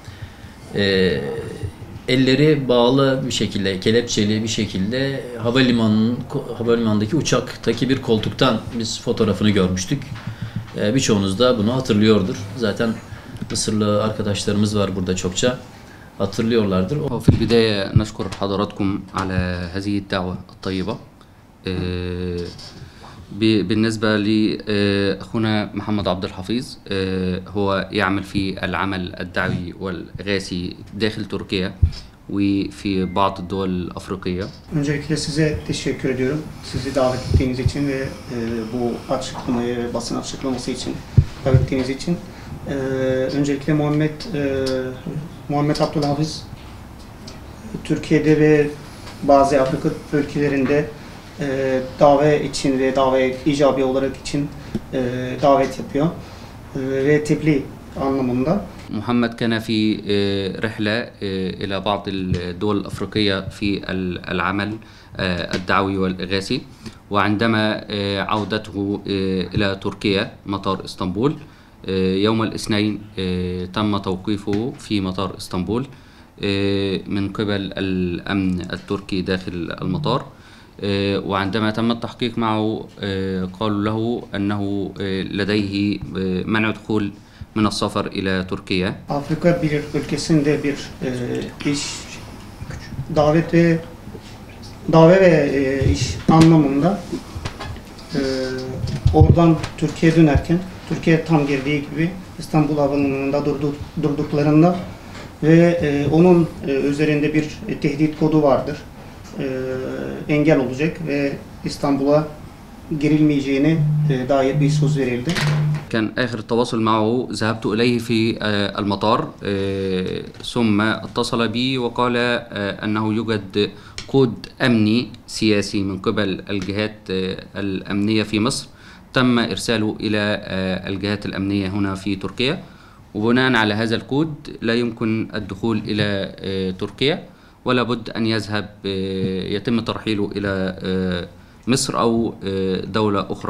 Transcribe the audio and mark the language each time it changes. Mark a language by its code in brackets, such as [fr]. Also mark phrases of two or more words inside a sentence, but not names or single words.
[tr] Elleri bağlı bir şekilde, kelepçeli bir şekilde havalimanındaki uçaktaki bir koltuktan biz fotoğrafını görmüştük. Birçoğunuz da bunu hatırlıyordur. Zaten Mısırlı arkadaşlarımız var burada çokça. Hatırlıyorlardır. [ar] في البداية نشكر حضراتكم على هذه الدعوة الطيبة. بالنسبة لأخونا محمد عبد الحفيظ هو يعمل في العمل الدعوي والإغاثي داخل تركيا وفي بعض الدول الأفريقية. [tr] Öncelikle size teşekkür ediyorum. Sizi davet ettiğiniz için ve bu açıklamayı, basın açıklaması için davet ettiğiniz için. Öncelikle Muhammed Abdülhafız Türkiye'de ve bazı Afrika ülkelerinde davet için ve davet icabi olarak için davet yapıyor ve tebliğ anlamında. [ar] محمد كان في رحلة إلى بعض الدول الأفريقية في العمل الدعوي والإغاثي وعندما عودته إلى تركيا مطار إسطنبول يوم الاثنين تم توقيفه في مطار إسطنبول من قبل الأمن التركي داخل المطار وعندما تم التحقيق معه قالوا له أنه لديه منع دخول من السفر إلى تركيا. [tr] Afrika bir ülkesinde bir iş davet ve iş anlamında oradan Türkiye'ye dönerken Türkiye tam girdiği gibi İstanbul Havalimanı'nda durduklarında ve onun üzerinde bir tehdit kodu vardır. Engel olacak ve İstanbul'a girilmeyeceğine dair bir söz verildi. [ar] كان آخر التواصل معه ذهبت إليه في المطار ثم اتصل بي وقال أنه يوجد كود أمني سياسي من قبل الجهات الأمنية في مصر تم إرساله إلى الجهات الأمنية هنا في تركيا وبناء على هذا الكود لا يمكن الدخول إلى تركيا ولا بد أن يذهب يتم ترحيله إلى Mısır أو دولة أخرى.